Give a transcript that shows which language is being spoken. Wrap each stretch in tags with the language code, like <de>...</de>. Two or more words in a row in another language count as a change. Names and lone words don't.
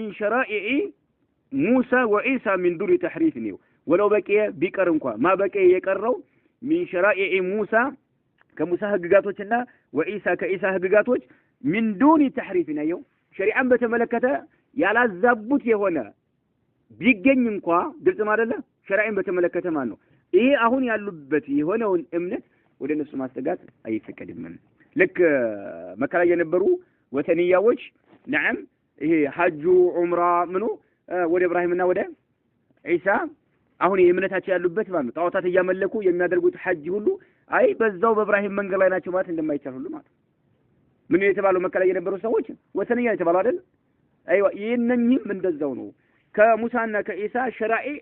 <ar>شرائع موسى وعيسى من دون تحريف ነው ولو بقي</ar> <am>ቢቀር እንኳን</am> <ar>ما بقي የቀረው من شرائع موسى</ar> <am>ከሙሳ ህግጋቶችና ወኢሳ ከኢሳ ህግጋቶች</am> <ar>من دون</ar> <am>تحريف ነው ሸሪዓን በተመለከተ ያላዛቡት የሆነ ቢገኝ እንኳን ግልጽ ማለት ነው ሸሪዓን በተመለከተ ማለት ነው ይሄ አሁን ያሉበት የሆነውን እምነት ወደ እነሱ ማስጠጋት አይፈቀድም ልክ መከራ የነበሩ ወተንያዎች ነዓም ይሄ ሐጁ ዑምራ ምኑ ወደ ኢብራሂምና ወደ ኢሳ አሁን የእምነታቸው ያሉበት ማለት ነው ጣዖታት እያመለኩ የሚያደርጉት ሐጅ ሁሉ አይ በዛው በኢብራሂም መንገድ ላይ ናቸው ማለት እንደማይቻል ሁሉ ማለት ምን የተባለው መከራ የነበሩ ሰዎች ወተንያ የተባለው አይደል አይዋ ይሄንንም እንደዛው ነው ከሙሳና ከኢሳ ሸራኢ</am>